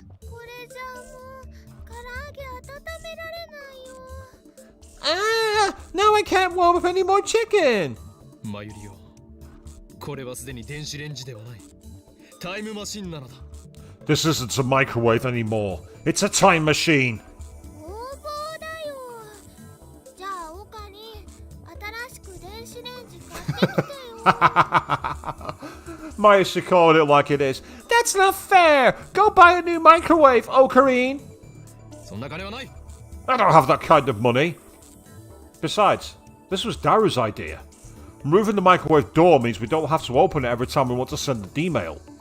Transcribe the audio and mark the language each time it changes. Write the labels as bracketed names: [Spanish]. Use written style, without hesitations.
[Japanese] これじゃあもう唐揚げ温められないよ。 [English] Now I can't warm up any more chicken. [Japanese] マユリオ、これはすでに電子レンジではない。タイムマシンなのだ。 [English] This isn't a microwave anymore. It's a time machine. [Japanese] 横暴だよ。じゃあオカリン、新しく電子レンジ買ってきてよ。 [English] Maya should call it like it is. That's not fair. Go buy a new microwave, Ocarine. [Japanese] そんな金はない。 [English] I don't have that kind of money. Besides, this was Daru's idea. Removing the microwave door means we don't have to open it every time we want to send an email.